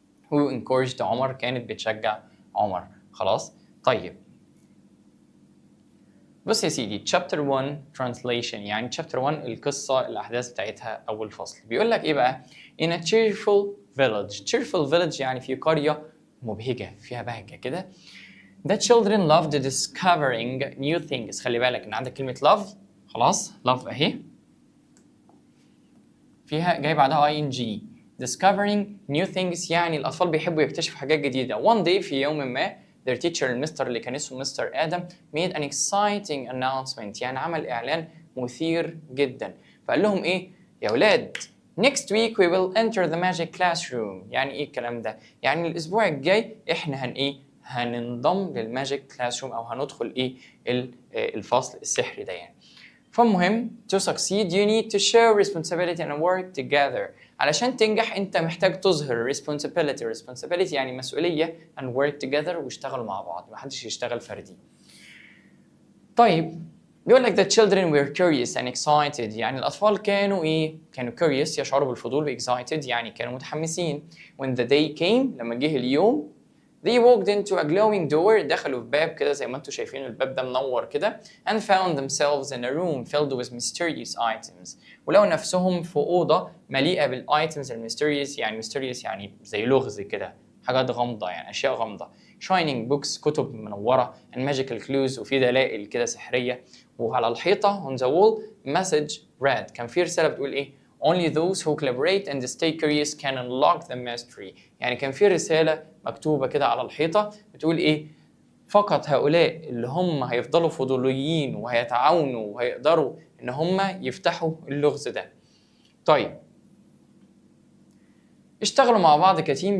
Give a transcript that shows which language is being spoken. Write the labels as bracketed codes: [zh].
[en] who encouraged [ar] عمر كانت بتشجع عمر. خلاص طيب بص يا سيدي [en] chapter 1 translation [ar] يعني chapter 1 القصة الأحداث بتاعتها أول فصل. بيقول لك إيه بقى؟ [en] in a cheerful village [ar] يعني في قرية مبهجة فيها بهجة كده. [en] the children loved discovering new things. [ar] خلي بالك إن عندك كلمة love. خلاص love أهي فيها جاي بعدها ing. [en] discovering new things [ar] يعني الأطفال بيحبوا يكتشفوا حاجات جديدة. [en] one day [ar] في يوم ما [en] their teacher [ar] المستر اللي كان اسمه مستر آدم [en] made an exciting announcement [ar] يعني عمل إعلان مثير جدا. فقال لهم إيه يا ولاد [en] next week we will enter the magic classroom. [ar] يعني إيه الكلام ده؟ يعني الأسبوع الجاي إحنا هننضم للماجيك كلاس روم أو هندخل الفصل السحري ده يعني. [en] فالمهم to succeed you need to show responsibility and work together. [ar] علشان تنجح انت محتاج تظهر responsibility يعني مسؤولية [en] and work together [ar] واشتغلوا مع بعض، محدش يشتغل فردي. طيب بيقول لك [en] the children were curious and excited [ar] يعني الأطفال كانوا كانوا curious يشعروا بالفضول و excited يعني كانوا متحمسين. [en] when the day came [ar] لما جه اليوم [en] they walked into a glowing door [ar] دخلوا في باب كده زي ما انتم شايفين الباب ده منور كده [en] and found themselves in a room filled with mysterious items. [ar] ولقوا نفسهم في أوضة مليئة بالitems المysterious يعني mysterious يعني زي لغز كده، حاجات غامضة يعني أشياء غامضة. [en] shining books [ar] كتب منورة [en] and magical clues [ar] وفي دلائل كده سحرية. وعلى الحيطة [en] on the wall message read [ar] كان في رسالة بتقول إيه [en] only those who collaborate and stay curious can unlock the mystery. [ar] يعني كان في رسالة مكتوبة كده على الحيطة بتقول إيه فقط هؤلاء اللي هم هيفضلوا فضوليين وهيتعاونوا وهيقدروا إن هم يفتحوا اللغز ده. طيب اشتغلوا مع بعض كتيم.